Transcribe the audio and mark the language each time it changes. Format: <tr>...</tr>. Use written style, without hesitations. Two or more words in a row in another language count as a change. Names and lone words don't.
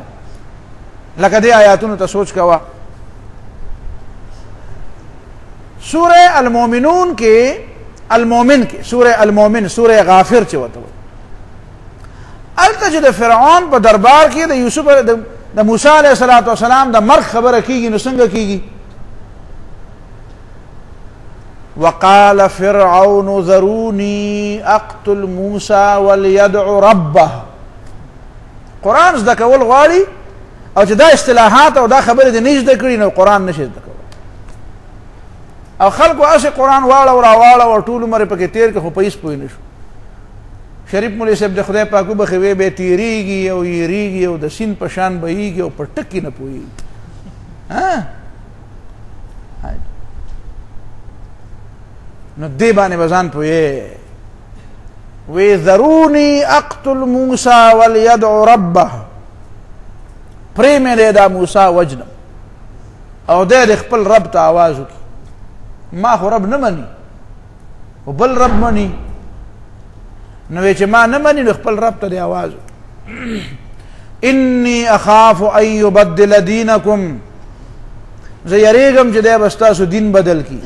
<ps>لکه دې آیاتونو ته سوچ کوه. سورہ المومنون کې المومن کې سورہ المومن سورہ غافر چې وته وایي، هلته چې د فرعون په دربار کې د یوسف د موسی</ps> <ar>علیه السلام</ar> <ps>د مرګ خبره کېږي، نو څنګه کېږي؟</ps> <ar>وقال فرعون ذروني اقتل موسى وليدع ربه.</ar> <ps>قرآن زده کول غواړي او چې دا اصطلاحات او دا خبرې دې نه زده کړي نو قرآن نشي زده کولی. او خلکو هسې قرآن واړه راواړه او ټول عمر یې پکې تېر کړ خو په هېڅ پوه نه شو. شریف مولوي صاحب د خدای پاک وبخښي وی به تېرېږي او یېرېږي او د سیند په شان بهېږي او په ټکي نه پوهېږي. نو دې باندې به ځان پوهې وی</ps> <ar>ذروني اقتل موسى وليدع ربه،</ar> <ps>پرې مې دی دا موسی وجنم او دی د خپل رب ته آواز وکړي. ما خو رب نه مني او بل رب مني، نو وی چې ما نه مني نو خپل رب ته دی آواز وکړي.</ps> <ar>انی اخاف ان یبدل دینکم،</ar> <ps>زه یریږم چې دی به ستاسو دین بدل کړي.</ps>